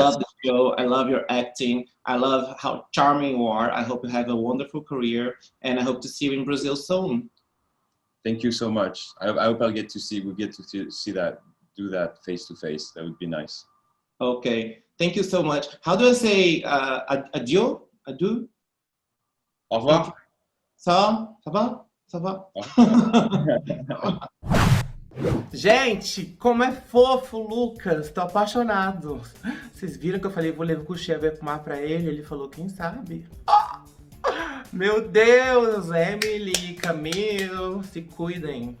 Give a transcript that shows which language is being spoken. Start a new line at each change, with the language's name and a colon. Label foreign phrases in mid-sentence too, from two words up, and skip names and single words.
English: love the show. I love your acting. I love how charming you are. I hope you have a wonderful career, and I hope to see you in Brazil soon. Thank you so much. I hope we get to see that, do that face to face. That would be nice. Okay, thank you so much. How do I say adieu? Adieu?
French: Au revoir. Ça va? Ça va?
Portuguese: Gente, como é fofo o Lucas, tô apaixonado. Vocês viram que eu falei, vou levar o Chevet pro mar pra ele? Ele falou, quem sabe? Oh! Meu Deus, Emily, Camilo, se cuidem.